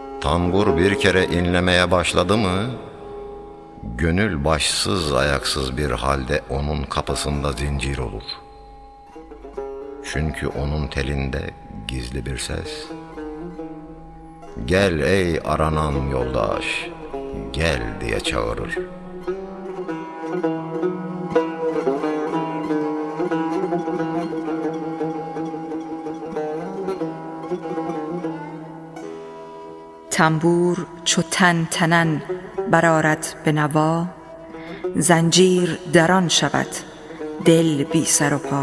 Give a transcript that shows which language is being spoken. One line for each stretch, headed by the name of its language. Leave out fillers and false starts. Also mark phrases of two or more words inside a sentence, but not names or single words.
Turkish: Tambur bir kere inlemeye başladı mı, gönül başsız ayaksız bir halde onun kapısında zincir olur. Çünkü onun telinde gizli bir ses, "Gel ey aranan yoldaş, gel" diye çağırır.
Persian: تنبور چو تن تنن برآرد به نوا، زنجیر در آن شود دل بی سر و پا.